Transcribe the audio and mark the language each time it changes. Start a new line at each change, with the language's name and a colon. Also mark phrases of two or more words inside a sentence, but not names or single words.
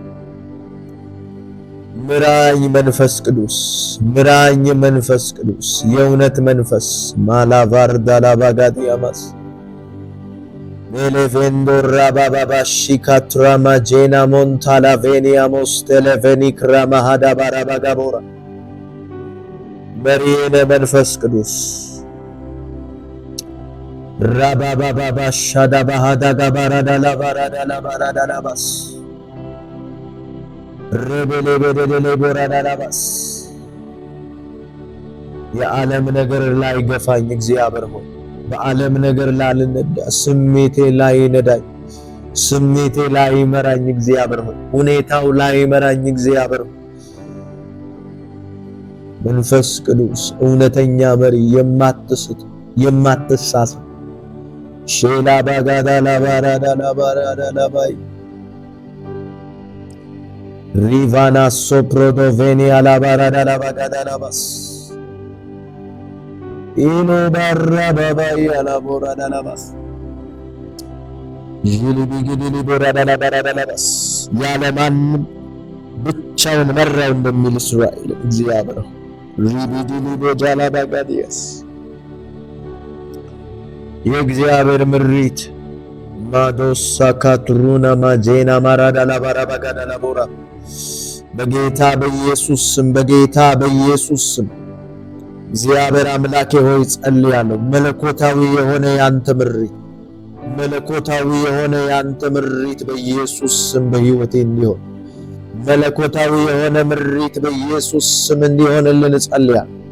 Amharic: ምራኝ መንፈስ ቅዱስ፣ ምራኝ መንፈስ ቅዱስ፣ የእውነት መንፈስ ማላቫርዳላ ባጋዲያማስ ሜሌቬንዶራ ባባባሺካትራማ ጄና ሞንታላ ቬኒያሞስ ቴሌቬኒ ክራማ ሃዳ ባራባጋቦራ መሪነ መንፈስ ቅዱስ Rabababa shadabahada gabaradala baradala baradalabas. Rebelebelele boradalabas. የዓለም ነገር ላይ ገፋኝ እግዚአብሔር ሆይ በዓለም ነገር ላልነዳ ስሜቴ ላይ ነዳኝ ስሜቴ ላይ መራኝ እግዚአብሔር ሆይ ሁኔታው ላይ መራኝ እግዚአብሔር ሆይ መንፈስ ቅዱስ እውነተኛ መሪ የማትስት የማትሳሳት ሼላ ባጋዳ ላባራዳ ላባራዳ ላባይ ሪቫና ሶፕሮዶቬኒያ ላባራዳ ላባጋዳ ላባስ ኢኖ ባራ ባባይ አላቦራዳ ላባስ ጅሊቢግዲሊ ቦራዳ ላባራዳ ላባስ ያለማንም ብቻውን መራው እንደሚል እስራኤል እግዚአብሔር ሪቢዲሊ ቦጃላ ባጋዲያስ የእግዚአብሔር ምሪት ማዶሳ ካትሩና ማጄና ማራዳ ላባራባጋዳ ላቦራ በጌታ በኢየሱስ ስም በጌታ በኢየሱስ ስም እግዚአብሔር አምላኬ ሆይ ጸልያለሁ። መለኮታዊ የሆነ ያንተ ምሪት መለኮታዊ የሆነ ያንተ ምሪት በኢየሱስ ስም በሕይወቴ እንዲሆን መለኮታዊ የሆነ ምሪት በኢየሱስ ስም እንዲሆንልን ጸልያለሁ።